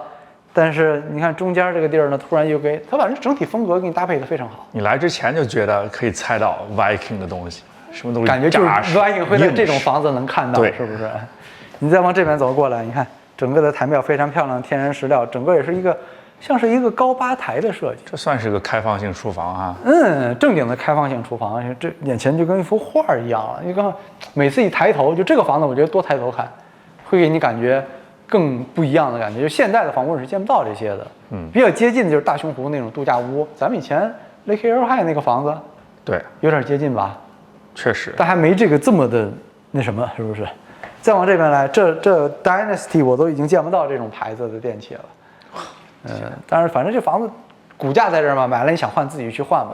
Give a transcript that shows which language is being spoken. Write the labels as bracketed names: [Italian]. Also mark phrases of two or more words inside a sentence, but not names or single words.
[Chinese] 但是你看中間這個地兒呢，突然又給它把這整體風格給你搭配得非常好。你來之前就覺得可以猜到 Viking 的東西。什麼東西感覺就是 Viking 會在這種房子能看到，是不是？你再往這邊走過來，你看整個的台面非常漂亮，天然石料，整個也是一個像是一個高吧台的設計。這算是個開放性廚房哈。正經的開放性廚房，這眼前就跟一幅畫一樣了。你看，每次一抬頭，就這個房子，我覺得多抬頭看，會給你感覺更不一樣的感覺。就現代的房屋是見不到這些的。比較接近的就是大熊湖那種度假屋，咱們以前 Lake Arrowhead 那個房子，對，有點接近吧。確實，但還沒這個這麼的那什麼，是不是？再往這邊來，這 Dynasty 我都已經見不到這種牌子的電器了。但是反正這房子骨架在這兒嘛，買了你想換自己去換嘛。